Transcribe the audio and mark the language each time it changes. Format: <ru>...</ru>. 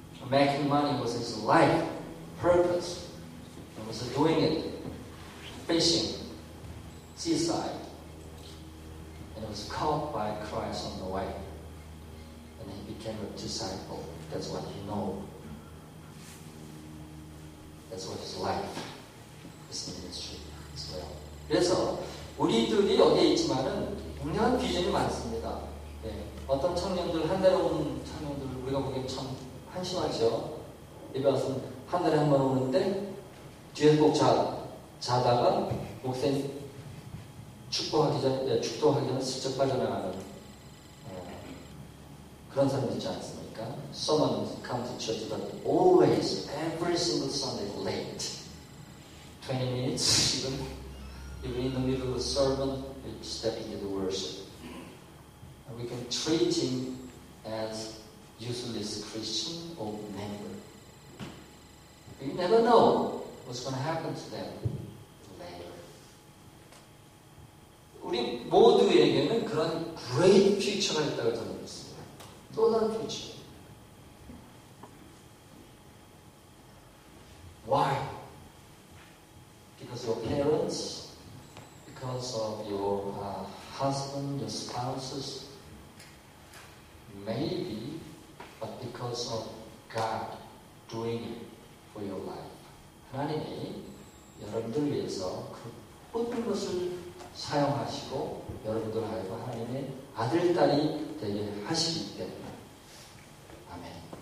<en>Making money was his life purpose. He was doing it, fishing, seaside, and he was caught by Christ on the way, and he became a disciple. That's what he knows. That's what his life, his ministry as well.</en> <ko>그래서 우리들이 여기에 있지만은 분명한 비전이 많습니다. 네. 어떤 청년들, 한 달에 오는 청년들 우리가 보기엔 참 한심하죠. 예배 와서 한 달에 한 번 오는데 뒤에서 꼭 자다가 목사님 축도하기 전에 슬쩍 빠져나가는 그런 사람 있지 않습니까?</ko> <en>Someone come to church but always, every single Sunday late. 20 minutes even in the middle of the sermon, stepping into worship. And we can treat him as useless Christian or member. You never know what's going to happen to them later.</en> <ko>우리 모두에게는 그런</ko> <en>great future</en> <ko>가 있다고 저는 믿습니다. 놀라운 future.</ko> <en>Why? Because your parents, because of your husband, your spouses, maybe, but because of God doing it for your life.</en> <ko>하나님이 여러분들 위해서 그 모든 것을 사용하시고 여러분들 하여금 하나님의 아들, 딸이 되게 하시기 때문에. 아멘.</ko>